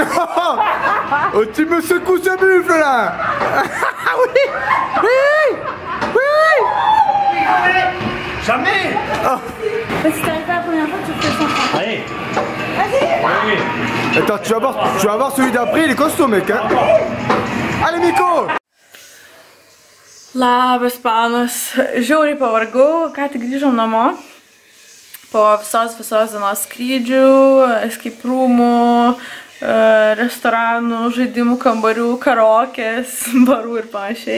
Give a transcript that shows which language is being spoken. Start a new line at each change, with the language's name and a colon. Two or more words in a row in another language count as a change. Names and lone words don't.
French: Oh, tu me secoues ce buffle là! Oui! Oui! Oui! Jamais. Mais si t'arrives pas la première fois, tu fais 130. Allez. Vas-y! Attends, tu vas voir celui d'après, il est costaud mec hein! Allez Miko!
Lithuanian: Labas, panas. Žiauriai pavargau, ką tik grįžom namo. Po visos dienos skrydžių, escape room'ų, restoranų, žaidimų kambarių, karaokės, barų ir panašiai.